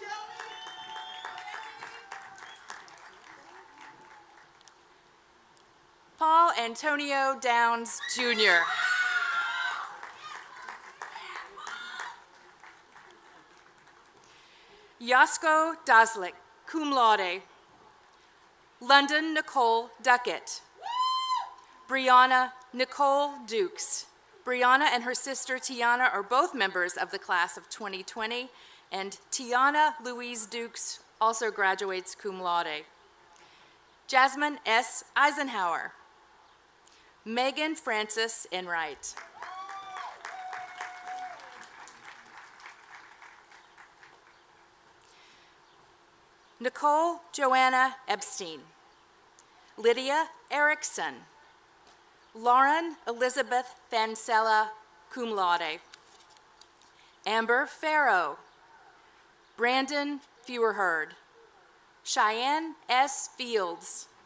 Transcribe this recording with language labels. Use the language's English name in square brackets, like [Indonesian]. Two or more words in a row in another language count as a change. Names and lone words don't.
[English] Paul Antonio Downs, Jr. Yasko Daslik, [Latin] cum laude. [English] London Nicole Duckett. Brianna Nicole Dukes. Brianna and her sister Tiana are both members of the class of 2020, and Tiana Louise Dukes also graduates [Latin] cum laude. [English] Jasmine S. Eisenhower. Megan Frances Enright. Nicole Joanna Epstein. Lydia Erickson. Lauren Elizabeth Fancella, [Latin] cum laude. [English] Amber Farrow. Brandon Feuerherd. Cheyenne S. Fields.